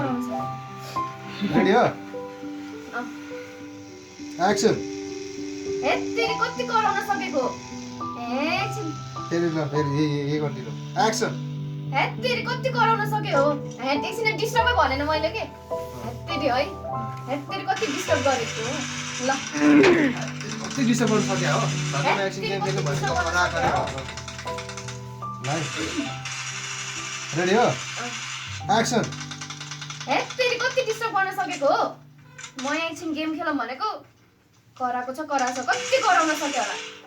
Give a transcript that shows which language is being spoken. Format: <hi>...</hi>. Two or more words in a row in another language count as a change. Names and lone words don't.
<ne>कराउनु सक्यो रेडी हो एक्सन हे तेरी कति कराउन सकेको एकछिन फेरि ल फेरि यही</ne> <en>continue action</en> <ne>हे तेरी कति कराउन सक्यो हो हे एकछिन डिस्टर्बै भनेन मैले के हे तेरी है हे तेरी कति डिस्टर्ब गरेको ल कति डिस्टर्ब गर्नु सक्यो हो धर्ममा एकछिन गेम खेल्नु भनेको करा करा रेडी हो एक्सन हे तेरी कति डिस्टर्ब गर्न सकेको हो म एकछिन गेम खेलौँ भनेको कराएको छ कति कराउन सक्यो होला</ne>